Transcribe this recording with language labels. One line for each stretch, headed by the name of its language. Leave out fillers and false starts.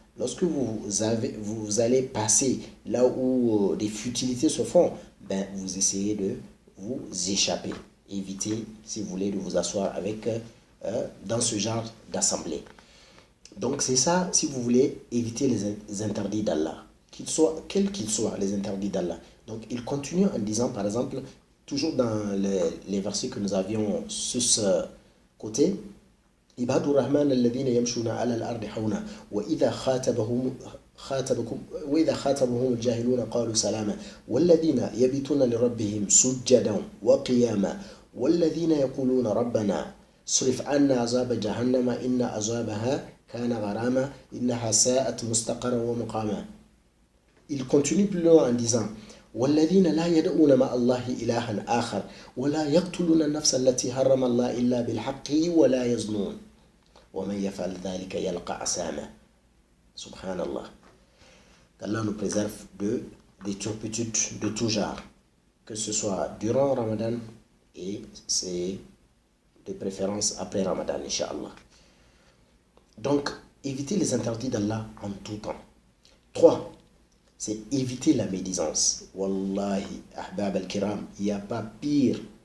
French: Lorsque vous allez passer là où des futilités se font, ben, vous essayez de vous échapper. Évitez, si vous voulez, de vous asseoir dans ce genre d'assemblée. Donc c'est ça, si vous voulez, éviter les interdits d'Allah. Quels qu'ils soient, les interdits d'Allah. Donc il continue en disant, par exemple, toujours dans les versets que nous avions sur ce côté,
Arabic: عباد الرحمن الذين يمشون على الأرض حونا وإذا خاطبهم الجاهلون قالوا سلاما والذين يبيتون لربهم سجدا وقياما والذين يقولون ربنا صرف عنا عذاب جهنم إن عذابها كان غراما إنها ساءت مستقرا ومقاما.
French: Il continue plus loin en disant
Arabic: والذين لا يدعون مع الله إلها آخر ولا يقتلون النفس التي حرم الله إلا بالحق ولا يزنون ومن يفعل ذلك يلقى عثاما. Subhanallah.
French: Qu'Allah nous préserve de des turpitudes de tout genre, que ce soit durant Ramadan et c'est de préférence après Ramadan, Inch'Allah. Donc, éviter les interdits d'Allah en tout temps. 3. C'est éviter la médisance.
Arabic: Wallahi, ahbab al-kiram,
French: il n'y a pas pire.